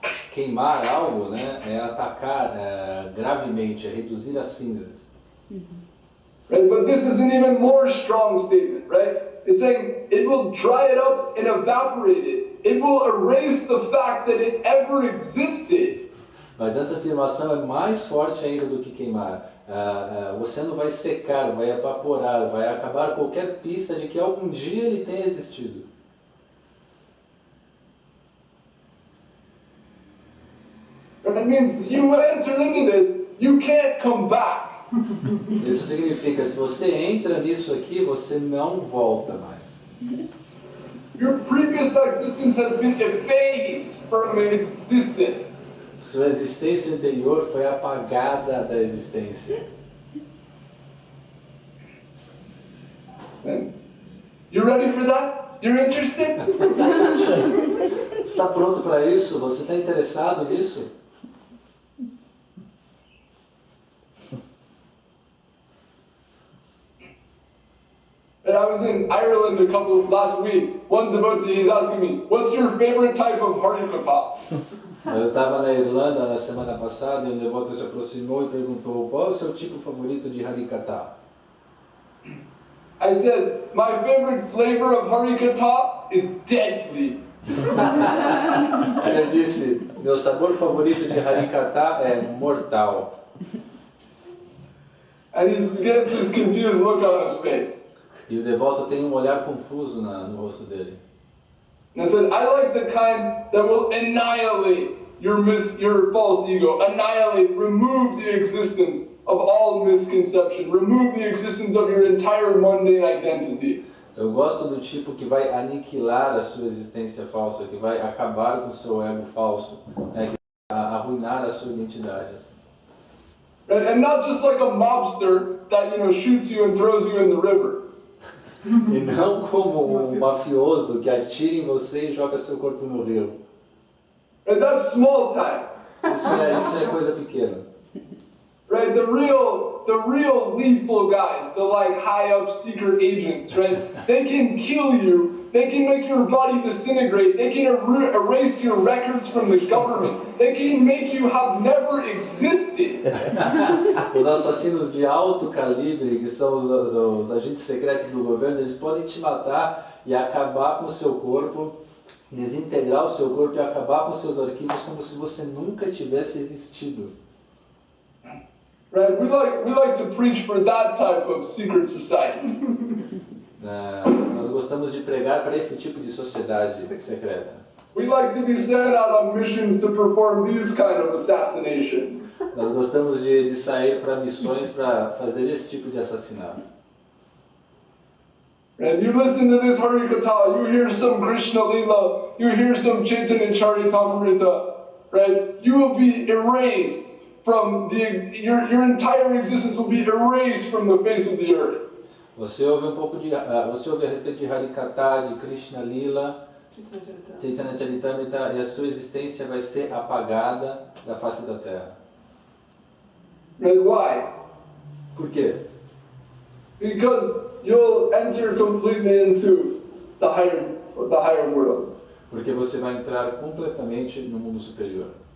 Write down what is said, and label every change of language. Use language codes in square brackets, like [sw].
[pt] Queimar algo, né, é atacar gravemente, é reduzir a cinzas. [en] Right? But this is an even more strong statement, right? It's saying it will dry it up and evaporate it. It will erase the fact that it ever existed. [pt] Mas essa afirmação é mais forte ainda do que queimar. O oceano vai secar, vai evaporar, vai acabar qualquer pista de que algum dia ele tenha existido. [en] That means you enter into this, you can't come back. [pt] Isso significa, se você entra nisso aqui, você não volta mais. [en] Your previous existence has been effaced from existence. [pt] Sua existência anterior foi apagada da existência. [en] You ready for that? You're interested? [pt] Está pronto para isso? Você está interessado nisso? [en] And I was in Ireland last week. One devotee, he's asking me, what's your favorite type of harikatha? [pt] Eu estava na Irlanda na semana passada e um devoto se aproximou e perguntou: qual é o seu tipo favorito de harikata? [en] I said, my favorite flavor of harikatha is deadly. [pt] Ele disse: meu sabor favorito de harikata é mortal. [en] And he gets this confused look on his face. [pt] E o devoto tem olhar confuso no rosto dele. [en] And I said, I like the kind that will annihilate your false ego, annihilate, remove the existence of all misconception, remove the existence of your entire mundane identity. [pt] Eu gosto do tipo que vai aniquilar a sua existência falsa, que vai acabar com o seu ego falso, né, que vai arruinar a sua identidade. Assim. [en] Right? And not just like a mobster that shoots you and throws you in the river. [pt] E não como um mafioso que atira em você e joga seu corpo no rio. [en] Right? That's small time. [pt] Isso é coisa pequena. [en] Right? The real lethal guys, the high up secret agents, right? They can kill you, they can make your body disintegrate, they can erase your records from the government, they can make you have never existed. [pt] Os assassinos de alto calibre, que são os agentes secretos do governo, eles podem te matar e acabar com o seu corpo, desintegrar o seu corpo e acabar com seus arquivos como se você nunca tivesse existido. [en] Right? We like to preach for that type of secret society. [pt] Nós gostamos de pregar para esse tipo de sociedade secreta. [en] We like to be sent out on missions to perform these kind of assassinations. [pt] Nós gostamos de sair para missões para fazer esse tipo de assassinato. [en] And you listen to this Harikatha, you hear some Krishna Lila, you hear some Chaitanya Charitamrita, right? You will be erased from your entire existence will be erased from the face of the earth. [pt] Você ouve você ouve a respeito de Harikatha, de Krishna Lila, Chaitanya Charitamrita, e a sua existência vai ser apagada da face da terra. [en] And why? [pt] Por quê? [en] because you'll enter completely into the higher world. [pt] Porque você vai entrar completamente no mundo superior.